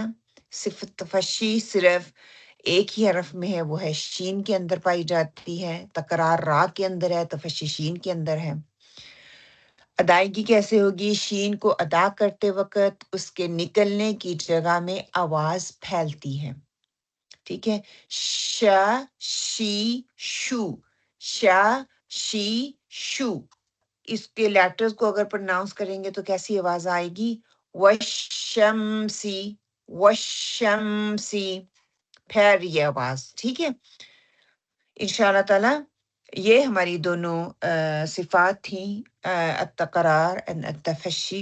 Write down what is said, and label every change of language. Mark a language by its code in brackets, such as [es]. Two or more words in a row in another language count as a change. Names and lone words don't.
[ur] صفت تفشی صرف ایک ہی حرف میں ہے، وہ ہے شین کے اندر پائی جاتی ہے، تکرار را کے اندر ہے، تفشی شین کے اندر ہے۔ ادائیگی کیسے ہوگی؟ شین کو ادا کرتے وقت اس کے نکلنے کی جگہ میں آواز پھیلتی ہے، ٹھیک ہے؟ ش شی شو، شا شی شو، اس کے لیٹرز کو اگر پرناؤنس کریں گے تو کیسی آواز آئے گی؟ وشمسی، وشمسی، پھیر یہ آواز، ٹھیک ہے؟ [ar] انشاءاللہ تعالی [ur] یہ ہماری دونوں صفات تھیں، التقرار and التفشی۔